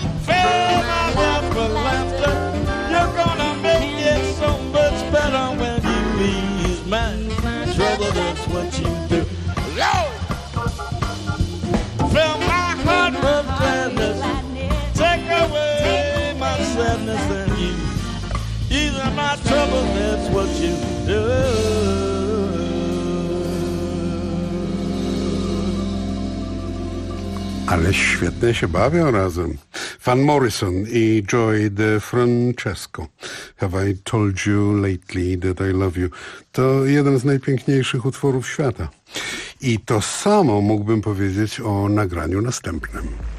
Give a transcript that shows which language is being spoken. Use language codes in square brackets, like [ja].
[en] Fill my mouth with laughter. You're gonna make it so much better when you ease my trouble, that's what you do. Yo! Fill my heart with gladness. Take away my sadness and you. Ease of my trouble, that's what you do. [pl] Ale świetnie się bawią razem. Van Morrison i Joy DeFrancesco. [en] Have I told you lately that I love you? [pl] To jeden z najpiękniejszych utworów świata. I to samo mógłbym powiedzieć o nagraniu następnym.